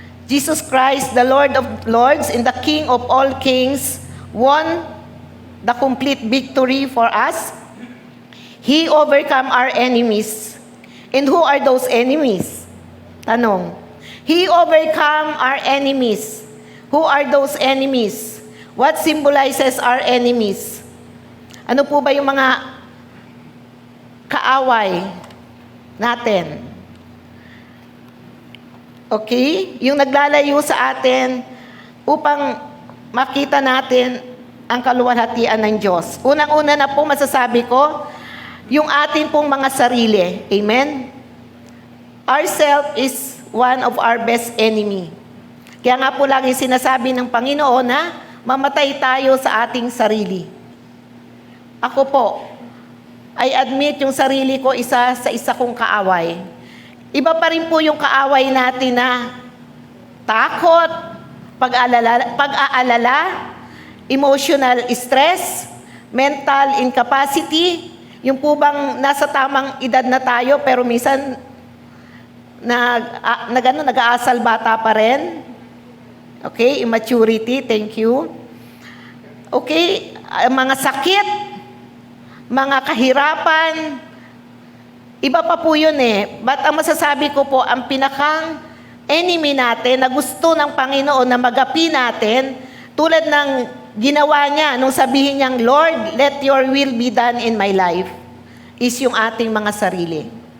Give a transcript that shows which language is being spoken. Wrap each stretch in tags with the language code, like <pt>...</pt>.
<en>Jesus Christ, the Lord of Lords and the King of all kings, won the complete victory for us. He overcome our enemies. And who are those enemies?</en> <tl>Tanong.</tl> <en>He overcome our enemies. Who are those enemies? What symbolizes our enemies?</en> <tl>Ano po ba yung mga kaaway natin? Okay? Yung naglalayo sa atin upang makita natin ang kaluwalhatian ng Diyos. Unang-una na po masasabi ko, yung atin pong mga sarili. Amen?</tl> <en>Ourself is one of our best enemy.</en> <tl>Kaya nga po lagi sinasabi ng Panginoon na mamatay tayo sa ating sarili. Ako po,</tl> <en>I admit</en> <tl>yung sarili ko isa sa isa kong kaaway. Iba pa rin po yung kaaway natin na takot, pag-aalala,</tl> <en>emotional stress, mental incapacity,</en> <tl>yung po bang nasa tamang edad na tayo pero minsan nag-aasal bata pa rin.</tl> <en>Okay, immaturity, thank you.</en> <tl>Okay, mga sakit, mga kahirapan, iba pa po yun eh. But ang masasabi ko po, ang pinakang enemy natin na gusto ng Panginoon na magapi natin, tulad ng ginawa niya nung sabihin niyang,</tl> <en>Lord, let your will be done in my life,</en> <tl>is yung ating mga sarili.</tl>